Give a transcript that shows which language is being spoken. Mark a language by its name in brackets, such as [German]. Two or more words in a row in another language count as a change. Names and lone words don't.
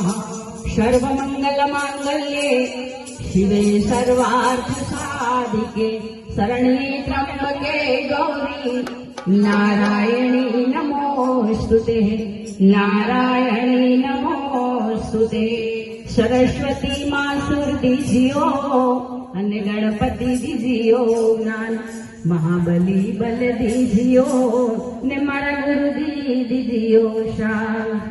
[Sanskrit] सर्वमंगल मांगल्ये शिवे सर्वार्थ साधिके शरण्ये त्र्यंबके गौरी नारायणी नमोस्तुते। नारायणी नमोस्तुते। [Hindi] सरस्वती मां सुर दीजियो અને गणपति दीजियो ज्ञान महाबली बल दीजियो ने मारा गुरुजी दीजियो शान।